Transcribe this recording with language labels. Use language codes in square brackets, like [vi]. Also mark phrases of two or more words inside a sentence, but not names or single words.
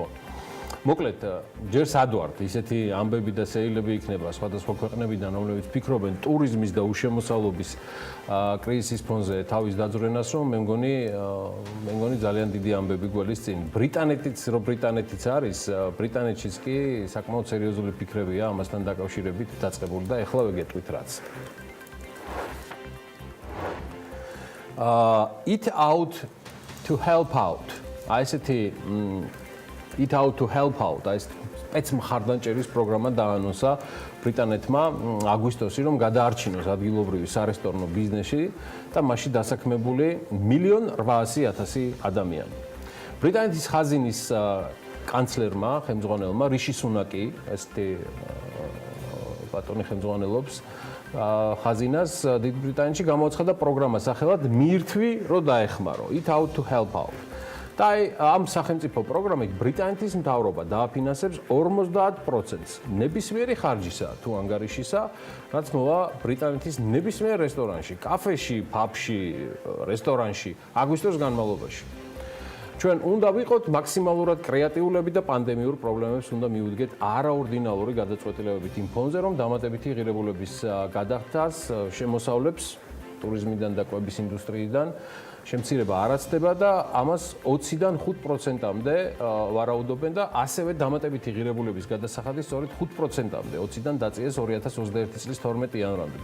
[ka] მოკლედ, ჯერ სადვართ ისეთი ამბები და სეილები იქნება სხვადასხვა ქვეყნებიდან, რომლებიც ფიქრობენ ტურიზმის და უშემოსავლობის კრიზისის ფონზე თავის დაძვრენას, რომ მე მგონი ძალიან დიდი ამბები გველის წინ. ბრიტანეთიც არის, ბრიტანეთშიც კი საკმაოდ სერიოზული ფიქრებია ამასთან დაკავშირებით დაწყებული და ეხლა ვეგეტყვით რაც. [en] Eat out to help out. [ka] აი ესეთი [en] Eat out to help out. [ka] ეს სპეცმხარდანჭერის პროგრამა დაანონსა ბრიტანეთმა აგვისტოში, რომ გადაარჩინოს ადგილობრივი სარესტორნო ბიზნესი და მასში დასაქმებული 1,800,000 ადამიანი. ბრიტანეთის ხაზინის კანცლერმა, ხელმძღვანელმა რიში სუნაკი, ესეთი ბატონი ხელმძღვანელობს ხაზინას დიდ ბრიტანეთში გამოაცხადა პროგრამა სახელად მიირთვი, რომ დაეხმარო. [en] Eat out to help out. [ka] და ამ სახელმწიფო პროგრამით ბრიტანეთის მთავრობა დააფინანსებს 50%-ს ნებისმიერი ხარჯისა თუ ანგარიშისა, რაც მოვა ბრიტანეთის ნებისმიერ რესტორანში, კაფეში, პაბში, რესტორანში აგვისტოს განმავლობაში. ჩვენ უნდა ვიყოთ მაქსიმალურად კრეატიულები და პანდემიურ პრობლემებს უნდა მივუდგეთ არაორდინალური გადაწყვეტილებებით იმ ფონზე, რომ დამატებითი ღირებულების გადახდას შემოსავლებს ტურიზმიდან და კვების ინდუსტრიიდან შემცირება არაცდება და ამას 20-დან 5%-მდე ვარაუდობენ და ასევე დამატებითი ღირებულების გადასახადი სწორედ 5%-მდე 20-დან დაწიეს 2021 წლის 12 იანვრამდე.